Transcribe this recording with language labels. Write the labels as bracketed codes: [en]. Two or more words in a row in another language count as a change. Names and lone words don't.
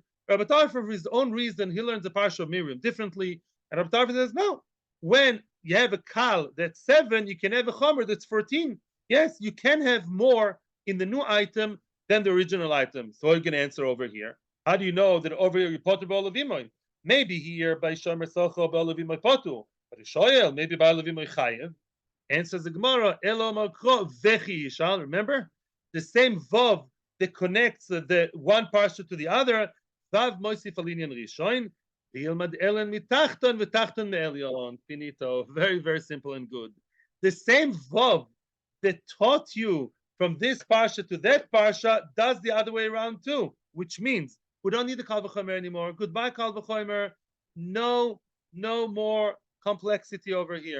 [en] Rabbi Tarfon, for his own reason, he learns the parsha of Miriam differently. And Rabbi Tarfon says, no, when you have a kal that's 7, you can have a chomer that's 14. Yes, you can have more in the new item than the original item. So you can answer over here. How do you know that over here you [he] פטור בעליו עמו? [en] Maybe here by [he] שומר שכר בעליו עמו פטור, [en] but a [he] shoyel maybe בעליו עמו חייב. [en] Answers the Gemara, [he] אלא מקרא וכי ישאל. [en] Remember the same vav that connects the one parsha to the other. [he] וי"ו מוסיף על ענין ראשון. וילמד עליון מתחתון ותחתון מעליון. [en] Finito. Very, very simple and good. The same vav that taught you from this parsha to that parsha does the other way around too, which means we don't need the [he] קל וחומר [en] anymore. Goodbye, [he] קל וחומר. [en] No more complexity over here.